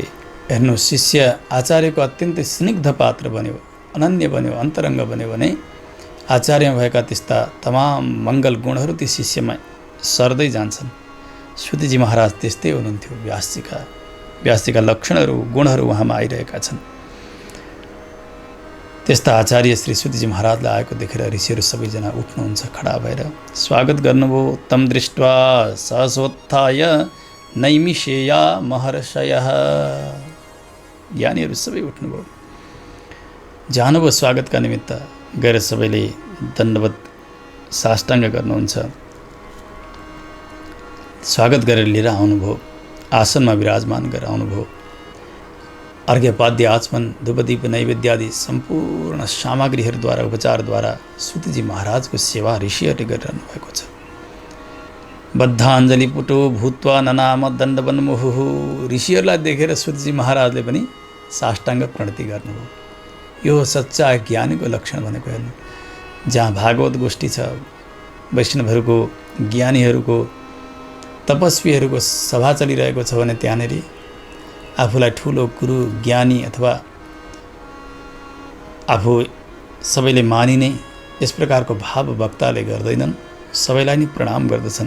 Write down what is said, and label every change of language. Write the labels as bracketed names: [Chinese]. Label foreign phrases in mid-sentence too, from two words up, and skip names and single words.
[Nepali] हेर्नु, शिष्य आचार्यको अत्यन्तै स्निग्ध पात्र बन्यो, अनन्य बन्यो, अन्तरङ्ग बन्यो भने आचार्यमा भएका त्यस्ता तमाम मङ्गल गुणहरू ती शिष्यमा सर्दै जान्छन्। सुतजी महाराज त्यस्तै हुनुहुन्थ्यो। व्यासजीका लक्षणहरू, गुणहरू उहाँमा आइरहेका छन्। त्यस्ता आचार्य श्री सुतजी महाराजलाई आएको देखेर ऋषिहरू सबैजना उठ्नुहुन्छ, खडा भएर स्वागत गर्नुभयो। [Sanskrit] तम दृष्ट्वा सहसोत्थाय नैमिषेया महर्षयः। [Nepali] ज्ञानीहरू सबै उठ्नुभयो, जानुभयो स्वागतका निमित्त। गएर सबैले दण्डवत साष्टाङ्ग गर्नुहुन्छ। स्वागत गरेर लिएर आउनुभयो, आसनमा विराजमान गरेर आउनुभयो। अर्घ्यपाद्य आचमन धूपदीप नैवेद्यादि सम्पूर्ण सामग्रीहरूद्वारा, उपचारद्वारा सुतजी महाराजको सेवा ऋषिहरूले गरिरहनु भएको छ। [Sanskrit] बद्धाञ्जलि पुटो भूत्वा ननाम दण्डवन्मुहुः। [Nepali] ऋषिहरूलाई देखेर सुतजी महाराजले पनि साष्टाङ्ग प्रणति गर्नुभयो। यो सच्चा ज्ञानीको लक्षण भनेको हेर्नु, जहाँ भागवत गोष्ठी छ, वैष्णवहरूको, ज्ञानीहरूको, तपस्वीहरूको सभा चलिरहेको छ भने त्यहाँनिर आफूलाई ठुलो गुरु, ज्ञानी अथवा आफू सबैले मानिने यस प्रकारको भाव वक्ताले गर्दैनन्, सबैलाई नै प्रणाम गर्दछन्।